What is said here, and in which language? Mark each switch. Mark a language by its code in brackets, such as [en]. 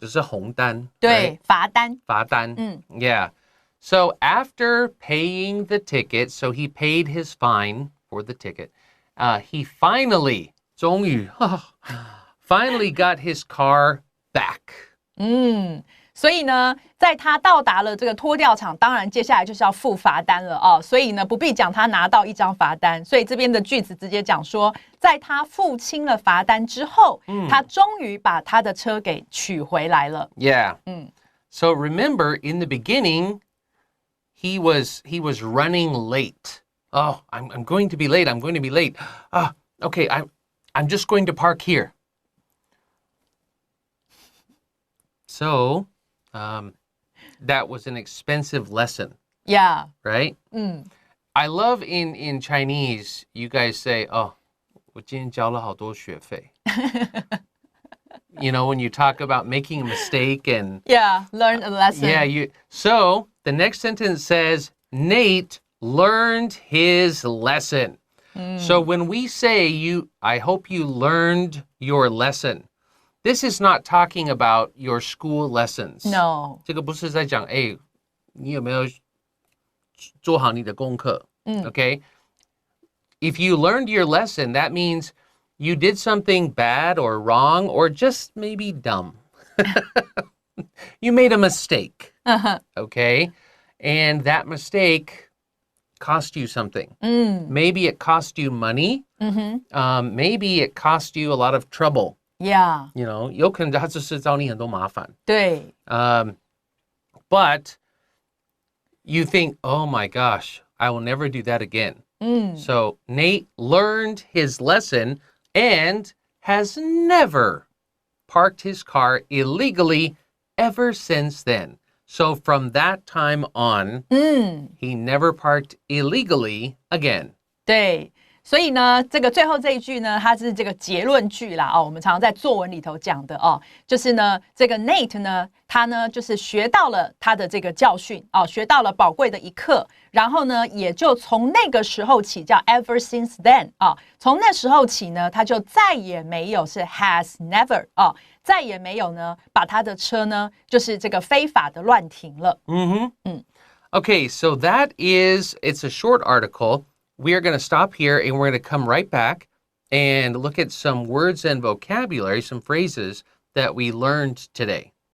[zh] 就是红单。对 [en] right? [zh] 罚单。罚单。Yeah. [en] So after paying the ticket, so he paid his fine for the ticket. He finally, 终于 finally got his car back. [zh] 所以呢，在他到达了这个拖吊场，当然接下来就是要付罚单了所以呢，不必讲他拿到一张罚单，所以这边的句子直接讲说，在他付清了罚单之后，他终于把他的车给取回来了。 [en] Yeah. So remember, in the beginning, he was running late. Oh, I'm going to be late. I'm going to be late. Okay, I'm just going to park here. So, that was an expensive lesson. Yeah. Right? I love in Chinese, you guys say, oh, [zh] 我今天交了好多学费. [en] You know, when you talk about making a mistake and... Yeah, learn a lesson. Yeah, so the next sentence says, Nate learned his lesson. So when we say, I hope you learned your lesson, this is not talking about your school lessons. No. [zh] 这个不是在讲，你有没有做好你的功课? [en] Okay? If you learned your lesson, that means you did something bad or wrong or just maybe dumb. You made a mistake. Okay? And that mistake cost you something. Maybe it cost you money. Maybe it cost you a lot of trouble. Yeah. You know, [zh] 有可能他只是找你很多麻烦。对。 [en] But you think, oh my gosh, I will never do that again. So Nate learned his lesson and has never parked his car illegally ever since then. So from that time on, he never parked illegally again. [zh] 对。所以呢，这个最后这一句呢，它是这个结论句啦我们常常在作文里头讲的就是呢，这个 Nate 呢，他呢就是学到了他的这个教训学到了宝贵的一课，然后呢，也就从那个时候起叫 [en] ever since then [zh] 从那时候起呢，他就再也没有是 has never 再也没有呢把他的车呢就是这个非法的乱停了。 [en] Okay, so it's a short article. We are going to stop here and we're going to come right back and look at some words and vocabulary, some phrases that we learned today.